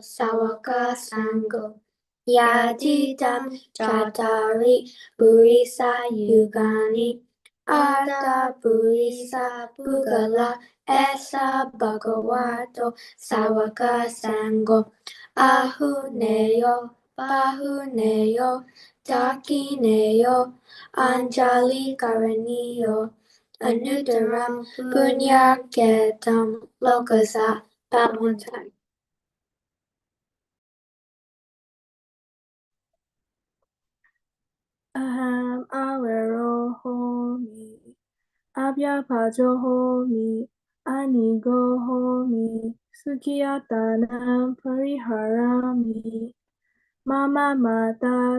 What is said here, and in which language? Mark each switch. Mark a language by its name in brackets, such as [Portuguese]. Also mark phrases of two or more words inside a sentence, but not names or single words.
[Pali] Sawaka Sangho Yaditam Chatari Purisa Yugani Arta Purisa Pugala Esa Bhagavato Sawaka Sango Ahuneyo Pahuneyo Takineyo Anjali Karaniyo Anuttaram Punyaketam Lokasa. [English] That one time. [Pali] Aham awero homi, abhyapajo homi, anigo homi, sukhiyatanam pariharami, mama mata